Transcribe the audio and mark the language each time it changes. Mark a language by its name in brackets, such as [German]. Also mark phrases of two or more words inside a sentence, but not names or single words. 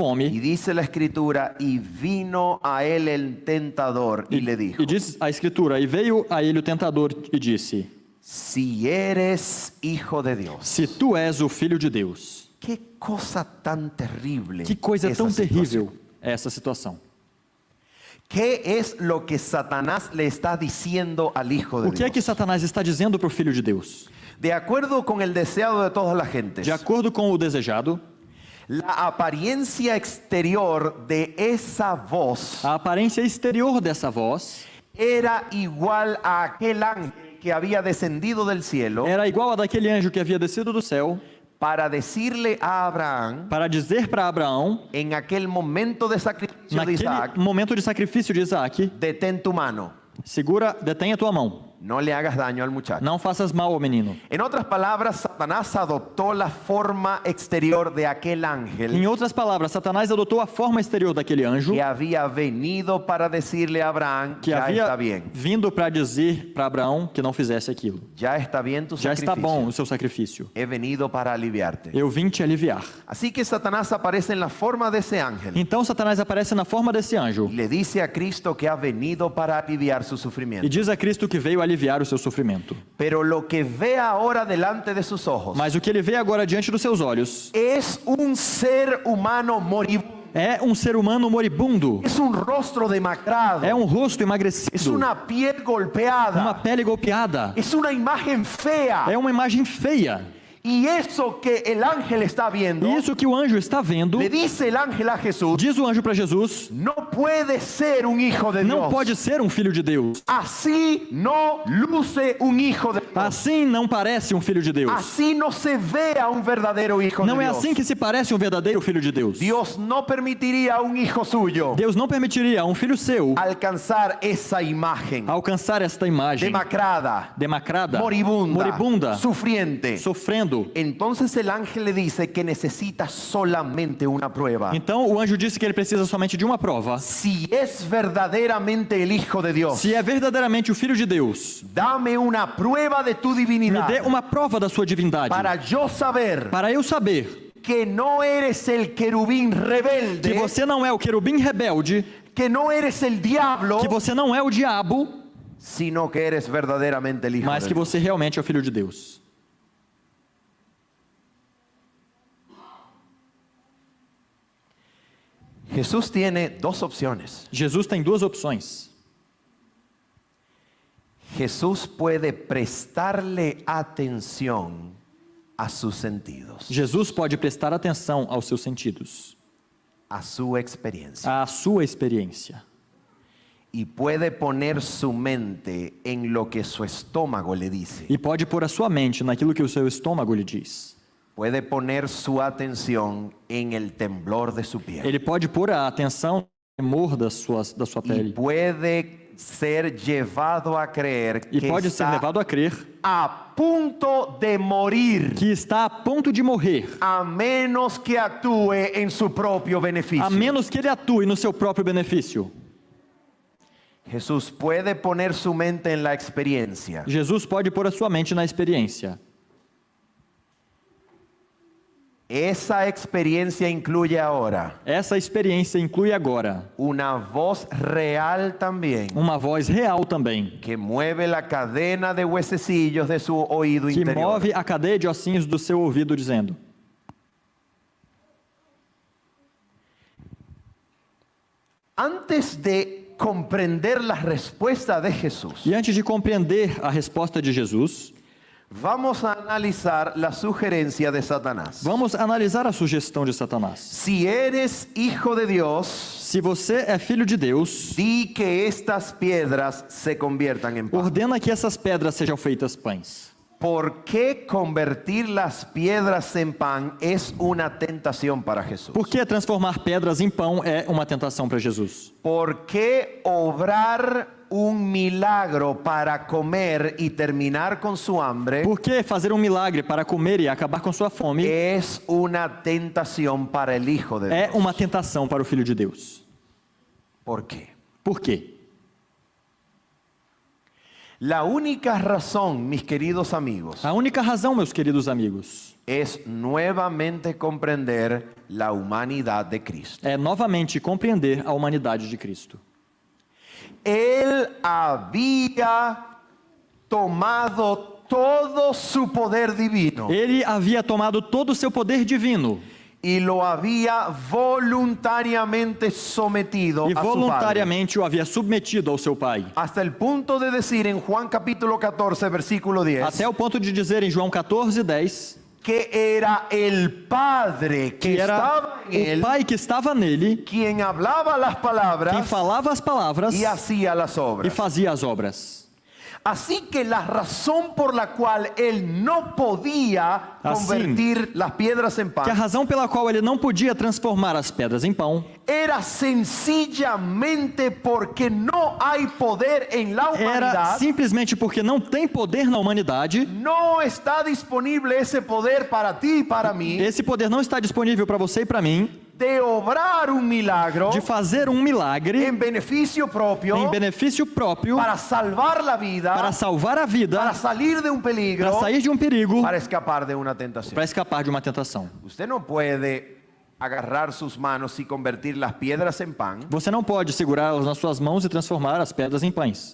[Portuguese] fome [Spanish] dice la escritura, y vino a él el tentador y le dijo, [Portuguese] e diz a escritura, e veio a ele o tentador e disse: [Spanish] si eres hijo de Dios. [Portuguese] se tu és o filho de Deus. [Spanish] Qué cosa tan terrible. [Portuguese] Que coisa [Spanish] esa [Portuguese] tão [Spanish] situación. [Portuguese] terrível é essa situação. [Spanish] ¿Qué es lo que Satanás le está diciendo al hijo de [Portuguese] O que é [Spanish] Dios? [Portuguese] que Satanás está dizendo para o filho de Deus? [Spanish] De acuerdo con el deseado de todas las gentes, [Portuguese] De acordo com o desejado, [Spanish] la apariencia exterior de esa voz [Portuguese] a aparência exterior dessa voz [Spanish] era igual a aquel ángel que había descendido del cielo [Portuguese] era igual a daquele anjo que havia descido do céu [Spanish] para decirle a Abraham [Portuguese] para dizer para Abraão, [Spanish] en aquel momento de sacrificio de [Portuguese] naquele [Spanish] Isaac, [Portuguese] momento de sacrifício de Isaac: [Spanish] detén tu mano, [Portuguese] detenha tua mão, [Spanish] no le hagas daño al muchacho. [Portuguese] não faças mal ao menino. [Spanish] En otras palabras, Satanás adoptó la forma exterior de aquel ángel [Portuguese] Em outras palavras, Satanás adotou a forma exterior daquele anjo [Spanish] que había venido para decirle a Abraham, [Portuguese] que [Spanish] ya [Portuguese] havia [Spanish] está bien, [Portuguese] vindo para dizer para Abraão que não fizesse aquilo. [Spanish] ya está bien tu [Portuguese] Já está [Spanish] sacrificio. [Portuguese] bom o seu sacrifício. [Spanish] He venido para aliviarte. [Portuguese] Eu vim te aliviar. [Spanish] Así que Satanás aparece en la forma de ese ángel [Portuguese] Então Satanás aparece na forma desse anjo [Spanish] y le dice a Cristo que ha venido para aliviar su [Portuguese] e [Spanish] sufrimiento. [Portuguese] diz a Cristo que veio aliviar o seu sofrimento. [Spanish] Pero lo que ve ahora delante de sus ojos [Portuguese] Mas o que ele vê agora diante dos seus olhos [Spanish] es un ser humano moribundo, [Portuguese] é um ser humano moribundo, [Spanish] es un rostro demacrado, [Portuguese] é um rosto [Spanish] es [Portuguese] emagrecido, [Spanish] una piel [Portuguese] uma [Spanish] golpeada, [Portuguese] pele golpeada, [Spanish] es una imagen fea. [Portuguese] é uma imagem feia. [Spanish] Y eso que el ángel está viendo, [Portuguese] E isso que o anjo está vendo, [Spanish] le dice el ángel a Jesús, [Portuguese] diz o anjo para Jesus, [Spanish] no puede ser un hijo de [Portuguese] não [Spanish] Dios. [Portuguese] pode ser um filho de Deus. [Spanish] Así no luce un hijo de Dios. [Portuguese] Assim não parece um filho de Deus. [Spanish] Así no se ve a un verdadero hijo [Portuguese] Não [Spanish] de [Portuguese] é [Spanish] Dios. [Portuguese] assim que se parece um verdadeiro filho de Deus. [Spanish] Dios no permitiría a un hijo suyo [Portuguese] Deus não permitiria a um filho seu [Spanish] alcanzar esa imagen [Portuguese] alcançar esta imagem demacrada, moribunda, [Spanish] sufriente. [Portuguese] sofrendo. [Spanish] Entonces el ángel le dice que necesita solamente una prueba. [Portuguese] Então o anjo disse que ele precisa somente de uma prova. [Spanish] Si es verdaderamente el hijo de Dios, [Portuguese] Se é verdadeiramente o filho de Deus, [Spanish] dame una prueba de tu [Portuguese] me [Spanish] divinidad [Portuguese] dê uma prova da sua divindade, [Spanish] para yo saber [Portuguese] para eu saber [Spanish] que no eres el querubín [Portuguese] que [Spanish] rebelde, [Portuguese] você não é o querubim rebelde, [Spanish] que no eres el diablo, [Portuguese] que você não é o diabo, [Spanish] sino que eres verdaderamente el hijo [Portuguese] mas [Spanish] de [Portuguese] que [Spanish] Dios. [Portuguese] você realmente é o filho de Deus. [Spanish] Jesús tiene dos opciones. [Portuguese] Jesus tem duas opções. [Spanish] Jesús puede prestarle atención a sus sentidos, [Portuguese] Jesus pode prestar atenção aos seus sentidos, [Spanish] a su experiencia, [Portuguese] à sua experiência, [Spanish] y puede poner su mente en lo que su estómago le dice. [Portuguese] e pode pôr a sua mente naquilo que o seu estômago lhe diz. [Spanish] Puede poner su atención en el temblor de su piel. [Portuguese] Ele pode pôr a atenção no tremor da sua [Spanish] Y [Portuguese] pele. [Spanish] puede ser llevado a creer [Portuguese] e [Spanish] que [Portuguese] pode ser [Spanish] está [Portuguese] levado a crer [Spanish] a punto de morir, [Portuguese] que está a ponto de morrer, [Spanish] a menos que actúe en su propio beneficio. [Portuguese] a menos que ele atue no seu próprio benefício. [Spanish] Jesús puede poner su mente en la experiencia. [Portuguese] Jesus pode pôr a sua mente na experiência. [Spanish] Esa experiencia incluye ahora [Portuguese] Essa experiência inclui agora [Spanish] una voz real también [Portuguese] uma voz real também, [Spanish] que mueve la cadena de huesecillos de su oído [Portuguese] que [Spanish] interior. [Portuguese] move a cadeia de ossinhos do seu ouvido, dizendo: [Spanish] Antes de comprender la respuesta de Jesús, [Portuguese] E antes de compreender a resposta de Jesus, [Spanish] vamos a analizar la sugerencia de Satanás. [Portuguese] vamos analisar a sugestão de Satanás. [Spanish] Si eres hijo de Dios, [Portuguese] Se você é filho de Deus, [Spanish] di que estas piedras se conviertan en pan. [Portuguese] ordena que essas pedras sejam feitas pães. [Spanish] ¿Por qué convertir las piedras en pan es una tentación para Jesús? [Portuguese] Por que transformar pedras em pão é uma tentação para Jesus? [Spanish] ¿Por qué obrar un milagro para comer y terminar con su hambre [Portuguese] Por que fazer um milagre para comer e acabar com sua fome [Spanish] es una tentación para el Hijo de [Portuguese] é [Spanish] Dios? [Portuguese] uma tentação para o Filho de Deus? [Spanish] ¿Por qué? [Portuguese] Por quê? [Spanish] La única razón, mis queridos amigos, [Portuguese] A única razão, meus queridos amigos, [Spanish] es nuevamente comprender la humanidad de Cristo. [Portuguese] é novamente compreender a humanidade de Cristo. [Spanish] Él había tomado todo su poder divino [Portuguese] Ele havia tomado todo o seu poder divino [Spanish] y lo había voluntariamente sometido [Portuguese] e [Spanish] a su Padre. [Portuguese] voluntariamente o havia submetido ao seu Pai. [Spanish] Hasta el punto de decir en Juan capítulo 14, versículo 10, [Portuguese] Até o ponto de dizer em João 14:10 [Spanish] que era el Padre que [Portuguese] que era [Spanish] estaba en [Portuguese] o [Spanish] él, [Portuguese] Pai que estava nele, [Spanish] quien hablaba las [Portuguese] quem [Spanish] palabras [Portuguese] falava as palavras [Spanish] y hacía las [Portuguese] e [Spanish] obras. [Portuguese] fazia as obras. [Spanish] Así que la razón por la cual él no podía Así, convertir las piedras en [Portuguese] Que a [Spanish] pan [Portuguese] razão pela qual ele não podia transformar as pedras em pão [Spanish] era sencillamente porque no hay poder en la [Portuguese] era [Spanish] humanidad. [Portuguese] simplesmente porque não tem poder na humanidade. [Spanish] No está disponible ese poder para ti y para mí [Portuguese] Esse poder não está disponível para você e para mim [Spanish] de obrar un milagro [Portuguese] de fazer um milagre [Spanish] en beneficio propio [Portuguese] em benefício próprio [Spanish] para salvar la vida, [Portuguese] para salvar a [Spanish] para [Portuguese] vida, [Spanish] salir de un peligro, [Portuguese] para sair de um perigo, [Spanish] para escapar de una tentación. [Portuguese] para escapar de uma tentação. [Spanish] Usted no puede agarrar sus manos y convertir las piedras en pan [Portuguese] Você não pode segurar nas suas mãos e transformar as pedras em pães.